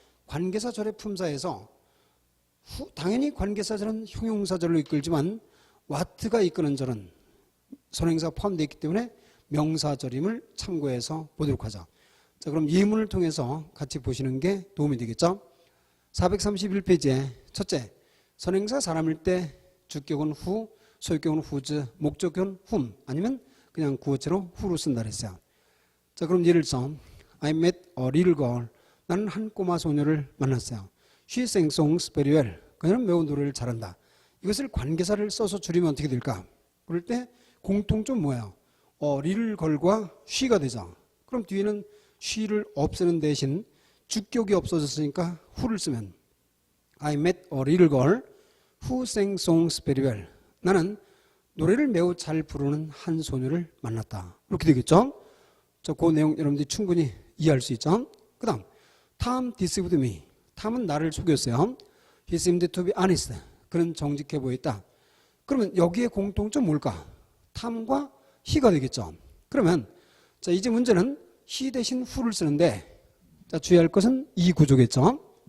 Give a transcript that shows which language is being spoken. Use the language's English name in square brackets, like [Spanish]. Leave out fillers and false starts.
[Korean] 관계사 절의 품사에서 당연히 관계사 절은 형용사절로 이끌지만 what가 이끄는 절은 선행사가 포함되어 있기 때문에 명사절임을 참고해서 보도록 하죠. 자, 그럼 예문을 통해서 같이 보시는 게 도움이 되겠죠. 431페이지에 첫째, 선행사 사람일 때 주격은 후, 소유격은 후즈, 목적격은 훔 아니면 그냥 구어체로 후로 쓴다 그랬어요. 자, 그럼 예를 들어서 [English] I met a little girl. [Korean] 나는 한 꼬마 소녀를 만났어요. [English] She sang songs very well. [Korean] 그녀는 매우 노래를 잘한다. 이것을 관계사를 써서 줄이면 어떻게 될까? 그럴 때 공통점 뭐예요? little girl과 she가 되죠. 그럼 뒤에는 she를 없애는 대신 주격이 없어졌으니까 who를 쓰면 [English] I met a little girl who sang songs very well. [Korean] 나는 노래를 매우 잘 부르는 한 소녀를 만났다. 이렇게 되겠죠? 자, 그 내용 여러분들이 충분히 이해할 수 있죠? 그 다음, [English] Tom deceived me. [Korean] 탐은 나를 속였어요. [English] He seemed to be honest. [Korean] 그는 정직해 보였다. 그러면 여기에 공통점 뭘까? 탐과 he가 되겠죠. 그러면 자, 이제 문제는 he 대신 who를 쓰는데 자, 주의할 것은 이 구조겠죠.